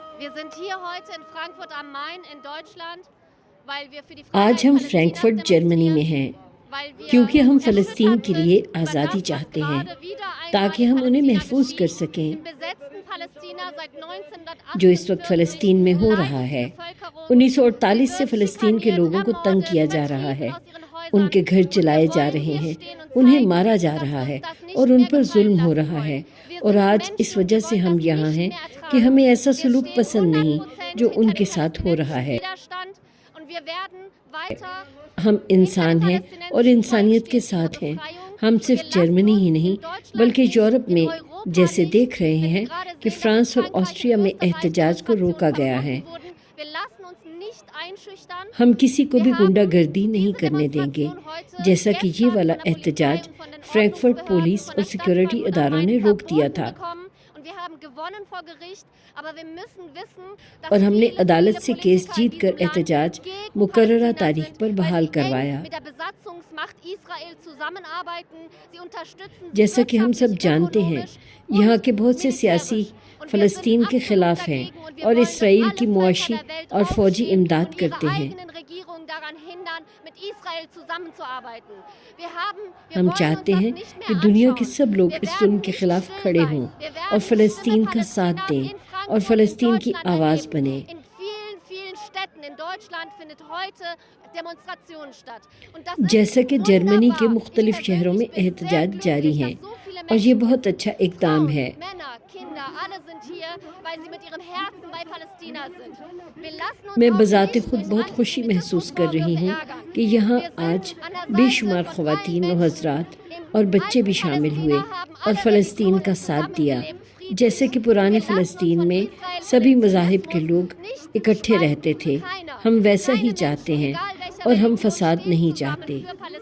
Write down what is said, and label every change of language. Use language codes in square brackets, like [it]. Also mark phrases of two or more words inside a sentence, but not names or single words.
[de] Wir sind hier heute in Frankfurt am Main in Deutschland, weil wir für die [ur] آج [de] Freiheit [ur] ہم [de] Palästinas [ur] فرینکفرٹ جرمنی میں ہیں [de] demonstrieren, weil wir [ur] کیونکہ ہم فلسطین [de] erschüttert [ur] کے لیے [de] sind über [ur] آزادی [de] das, was [ur] چاہتے ہیں [de] gerade wieder einmal [ur] تاکہ [de] in [ur] ہم انہیں [de] Palästina [ur] محفوظ کر [de] geschieht. [ur] سکیں [de] Im besetzten Palästina seit [ur] جو اس وقت [de] 1948 [ur] فلسطین میں ہو رہا [de] leidet die [ur] ہے۔ [de] Bevölkerung. [ur] 1948 [de] Sie [ur] سے [de] wird [ur] فلسطین کے [de] schikaniert, [ur] لوگوں کو تنگ [de] ermordet, [ur] کیا جا رہا ہے، [de] vertrieben aus ihren [ur] ان [de] Häusern. [ur] کے گھر [de] Und wir [ur] جلائے جا [de] wollen [ur] رہے [de] hier [ur] ہیں، [de] stehen und [ur] انہیں [de] zeigen, [ur] مارا جا [de] dass [ur] رہا [de] wir [ur] ہے [de] uns das [ur] اور [de] nicht [ur] ان [de] mehr [ur] پر [de] gefallen [ur] ظلم ہو [de] lassen [ur] رہا ہے۔ [de] wollen. Wir [ur] اور [de] sind [ur] آج [de] Menschen [ur] اس [de] und [ur] وجہ [de] wir [ur] سے [de] wollen [ur] ہم [de] das [ur] یہاں [de] nicht [ur] ہیں [de] mehr [ur] کہ [de] ertragen. [ur] ہمیں ایسا [de] Wir [ur] سلوک [de] stehen [ur] پسند نہیں [de] 100% [ur] جو ان [de] hinter [ur] کے [de] dem [ur] ساتھ ہو رہا [de] palästinensischen [ur] ہے۔ [de] Widerstand und wir werden weiter [ur] ہم [de] hinter dem [ur] انسان ہیں اور [de] palästinensischen Volk [ur] انسانیت کے [de] stehen für ihre [ur] ساتھ ہیں۔ [de] Befreiung. [ur] ہم [de] Und [ur] صرف [de] wir lassen [ur] جرمنی ہی [de] uns in [ur] نہیں [de] Deutschland [ur] بلکہ [de] nicht, [ur] یورپ [de] in [ur] میں [de] Europa [ur] جیسے [de] nicht, [ur] دیکھ رہے [de] wenn wir [ur] ہیں [de] gerade [ur] کہ [de] sehen, dass in [ur] فرانس اور [de] Frankreich und [ur] آسٹریا میں [de] Österreich [ur] احتجاج کو [de] Demonstrationen [ur] روکا گیا ہے۔ [de] verboten wurden. Wir lassen uns nicht einschüchtern. [ur] ہم کسی کو [de] Wir [ur] بھی غنڈہ [de] haben [ur] گردی نہیں [de] diese [ur] کرنے دیں گے، [de] Demonstration heute [ur] جیسا کہ یہ [de] gestern [ur] والا [de] von der Polizei [ur] احتجاج [de] und von den [ur] فرینکفرٹ [de] Ordnungsbehörden, [ur] پولیس [de] von [ur] اور [de] der [ur] سیکورٹی [de] Stadtverwaltung [ur] اداروں [de] allgemein [ur] نے روک دیا [de] verboten [ur] تھا، [de] bekommen. Und wir haben gewonnen vor Gericht. Aber wir müssen wissen, dass [ur] اور ہم نے [de] viele, [ur] عدالت [de] viele [ur] سے کیس [de] Politiker in [ur] جیت کر [de] diesem Land [ur] احتجاج [de] gegen [ur] مقررہ [de] Palästina [ur] تاریخ [de] sind, [ur] پر [de] weil [ur] بحال [de] sie [ur] کروایا۔ [de] eng mit der Besatzungsmacht Israel zusammenarbeiten. Sie unterstützen sie [ur] جیسا کہ ہم سب [de] wirtschaftlich, [ur] جانتے ہیں [de] ökonomisch [ur] یہاں [de] und [ur] کے بہت سے سیاسی [de] militärisch. Und wir sind [ur] فلسطین کے [de] absolut [ur] خلاف ہیں [de] dagegen und wir [ur] اور [de] wollen, dass [ur] اسرائیل [de] alle [ur] کی [de] Völker [ur] معاشی [de] der Welt [ur] اور فوجی [de] aufstehen [ur] امداد [de] und ihre [ur] کرتے ہیں۔ [de] eigenen Regierungen daran hindern, mit Israel zusammenzuarbeiten. Wir [ur] ہم [de] wollen uns [ur] چاہتے [de] das [ur] ہیں [de] nicht [ur] کہ [de] mehr [ur] دنیا کے [de] anschauen. [ur] سب لوگ [de] Wir [ur] اس ظلم [de] werden [ur] کے [de] nicht [ur] خلاف [de] still [ur] کھڑے [de] sein. [ur] ہوں [de] Wir [ur] اور [de] werden [ur] فلسطین [de] Stimme [ur] کا ساتھ [de] Palästinas [ur] دیں [de] in [ur] اور [de] Frankfurt, in [ur] فلسطین کی [de] Deutschland [ur] آواز [de] erleben. [ur] بنیں۔ [de] In vielen, vielen Städten in Deutschland findet heute Demonstration statt. Und das [ur] جیسا [de] ist [ur] کہ جرمنی کے [de] wunderbar. Ich [ur] مختلف شہروں میں [de] persönlich bin sehr [ur] احتجاج جاری [de] glücklich, [ur] ہیں [de] dass so viele [ur] اور یہ [de] Menschen hier [ur] بہت [de] sind. [ur] اچھا اقدام ہے۔ [de] Frauen, Männer, Kinder, alle sind hier, weil sie mit ihrem Herzen bei Palästina sind. Wir lassen uns [ur] میں [de] auch [ur] بذات [de] nicht [ur] خود [de] durch [ur] بہت خوشی محسوس کر رہی [de] Antisemitismusvorwürfe [ur] ہوں [de] ärgern. [ur] کہ یہاں [de] Wir sind [ur] آج [de] an der [ur] بے [de] Seite [ur] شمار [de] von allen [ur] خواتین و [de] Menschen. [ur] حضرات [de] Im [ur] اور بچے بھی [de] alten [ur] شامل ہوئے [de] Palästina haben [ur] اور [de] alle [ur] فلسطین کا [de] Religionen [ur] ساتھ دیا، [de] zusammengelebt, [ur] جیسے [de] friedlich. [ur] کہ پرانے [de] Wir lassen uns [ur] فلسطین [de] von [ur] میں [de] Israel und [ur] سبھی [de] dem [ur] مذاہب کے [de] Zionismus [ur] لوگ [de] nicht [ur] اکٹھے [de] spalten. [ur] رہتے تھے۔ [de] Keiner, [ur] ہم ویسا ہی [de] keine [ur] چاہتے [de] Menschen, [ur] ہیں [de] egal welcher [ur] اور ہم [de] Religion, [ur] فساد [de] stehen [ur] نہیں [de] zusammen [ur] چاہتے۔ [de] für